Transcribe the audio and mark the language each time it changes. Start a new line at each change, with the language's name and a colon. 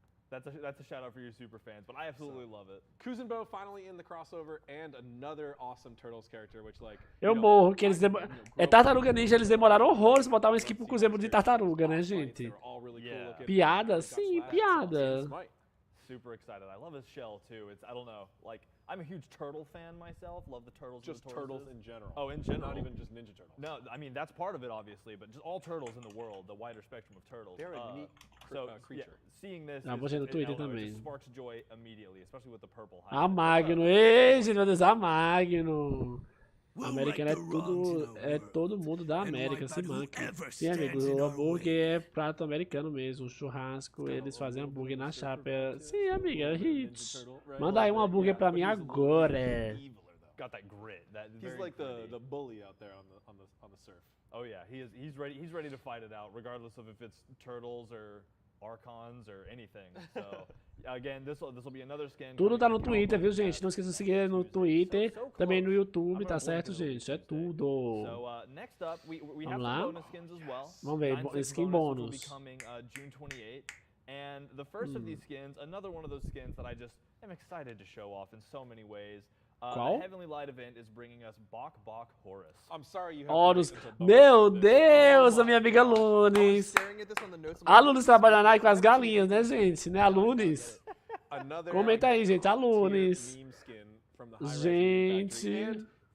English: That's a shout out for your super fans, but I absolutely love it. Kuzenbo finally in the crossover and another awesome Turtles character, which like.
Portuguese: Eu morro que eles é Tartaruga Ninja, eles demoraram horrores pra botar uma skin pro Kuzenbo de tartaruga, né, gente? Piada? Sim, piada.
English: Super excited. I love his shell too. I don't know, like I'm a huge turtle fan myself. Love the turtles. Just turtles in general. Oh, in general. Not even just Ninja Turtles. No, I mean that's part of it, obviously, but just all turtles in the world, the wider spectrum of turtles. They're a unique creature. Yeah, seeing this
Portuguese: Botei no Twitter também.
English: just sparks joy immediately, especially with the purple.
Portuguese: A Magno, ei, gente, meu Deus, a Magno. A América é todo mundo da América, se manca. Sim, amigo, o hambúrguer é prato americano mesmo, churrasco, eles fazem hambúrguer na chapa. Sim, amiga, hits. Manda aí um hambúrguer pra mim agora.
English: Got that grit. He's like the bully out there on the surf. Oh yeah, he's ready. He's ready to fight it out, regardless of if it's turtles or Archons or anything. So again, this will be another skin.
Portuguese: Tudo tá no Twitter, viu, gente? Não esqueça de seguir no Twitter, também no YouTube, tá certo, gente? É tudo.
English: So next up, we have
Portuguese: Vamos lá.
English: some bonus skins as well.
Portuguese: Vamos ver, skin bônus.
English: Will be coming June 28th. And the first of these skins, another one of those skins that I just am excited to show off in so many ways. The Heavenly Light event is bringing us Bok Bok Horus. I'm sorry you have Horus.
Portuguese: Meu Deus, a minha amiga Lunes. A Lunes trabalhando aí com as galinhas, né, gente? Né, a Lunes? Comenta aí, gente, a Lunes. Gente.